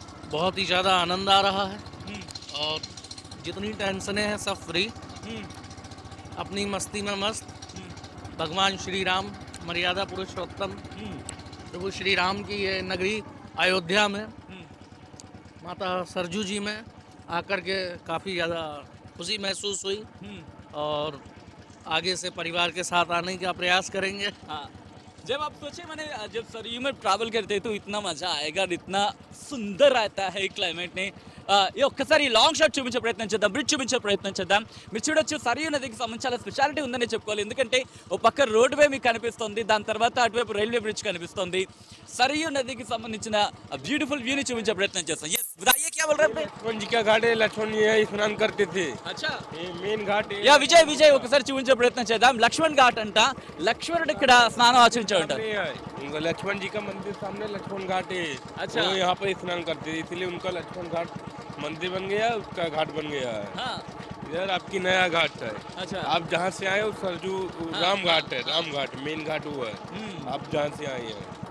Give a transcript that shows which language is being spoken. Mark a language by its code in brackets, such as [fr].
[hi] बहुत ही ज़्यादा आनंद आ रहा है और जितनी टेंशनें हैं सब फ्री अपनी मस्ती में मस्त भगवान श्री राम मर्यादा पुरुषोत्तम प्रभु श्री राम की ये नगरी अयोध्या में माता सरजू जी में आकर के काफ़ी ज़्यादा खुशी महसूस हुई और आगे से परिवार के साथ आने का प्रयास करेंगे। हाँ जब आप सोचे मैंने जब सरयू में ट्रैवल करते तो इतना मज़ा आएगा इतना सुंदर रहता है क्लाइमेट ने [te] ఈ ఒక్కసారి లాంగ్ షాట్ చూపించే ప్రయత్నం చేద్దాం బ్రిడ్జ్ చూపించే ప్రయత్నం చేద్దాం మీరు చూడొచ్చు సరయూ నదికి సంబంధించి చాలా స్పెషాలిటీ ఉందని చెప్పుకోవాలి ఎందుకంటే ఓ పక్క రోడ్ వే మీకు కనిపిస్తుంది దాని తర్వాత అటువైపు రైల్వే బ్రిడ్జ్ కనిపిస్తుంది సరయూ నదికి సంబంధించిన బ్యూటిఫుల్ వ్యూని చూపించే ప్రయత్నం చేస్తాం [hi] yes बताइए क्या बोल रहे हैं लक्ष्मण जी का घाट है लक्ष्मण जी यहाँ स्नान करते थे। अच्छा ये मेन घाट है। [te] యా విజయ్ ఒకసారి చూపించే ప్రయత్నం చేద్దాం లక్ష్మణ్ ఘాట్ అంట లక్ష్మణుడు ఇక్కడ స్నానం ఆచరించాడు [hi] सामने है। उनका लक्ष्मण जी का मंदिर सामने लक्ष्मण घाट है। अच्छा। वो यहाँ पर स्नान करते थे इसलिए उनका लक्ष्मण घाट मंदिर बन गया उसका घाट बन गया है। हाँ इधर आपकी नया घाट है। अच्छा आप जहाँ से आए हो सरजू राम घाट है राम घाट मेन घाट हुआ है। आप जहाँ से आए हैं